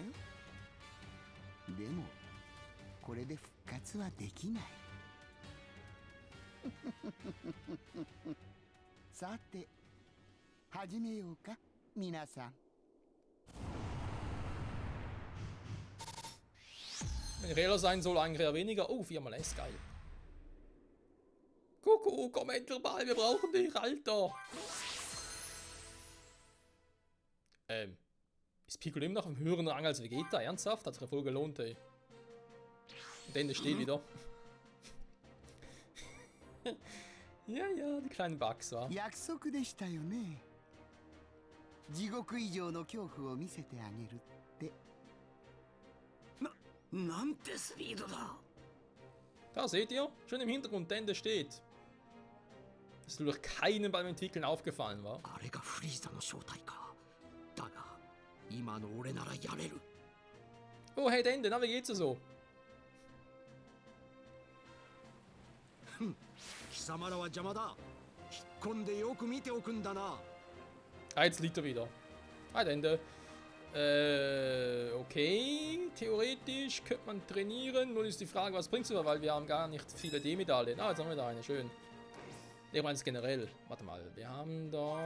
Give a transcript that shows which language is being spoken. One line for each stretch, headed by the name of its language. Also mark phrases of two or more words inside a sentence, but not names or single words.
Japanese: でもこれで復活はできない。さて始めようか皆さん。
German: Wenn ich ehrlich sein soll, eigentlich eher weniger. Oh, 4 mal S, geil. Kuckuck, komm endlich mal, wir brauchen dich, Alter. Ist Piccolo immer noch im höheren Rang als Vegeta? Ernsthaft? Hat sich ja voll gelohnt, ey. Und dann steht wieder. Ja, ja, die kleinen Bugs, wa?
Japanese: 約束でしたよね。地獄以上の恐怖を見せてあげるって。なんてスピードだ。
German: Da seht ihr, schon im Hintergrund Dende steht. Das ist durch keinen beim Entwickeln aufgefallen, war.
Japanese: あれがフリーザの正体か。だが今の俺ならやれる。
German: Oh, hey Dende, na, wie geht's dir so?
Japanese: 貴様らは邪魔だ。引っ込んでよく見ておくんだな。
German: Ah, jetzt liegt er wieder. Hi Dende. Okay, theoretisch könnte man trainieren. Nun ist die Frage, was bringt's über, weil wir haben gar nicht viele D-Medaillen. Ah, jetzt haben wir da eine, schön. Ich meine es generell. Warte mal, wir haben doch...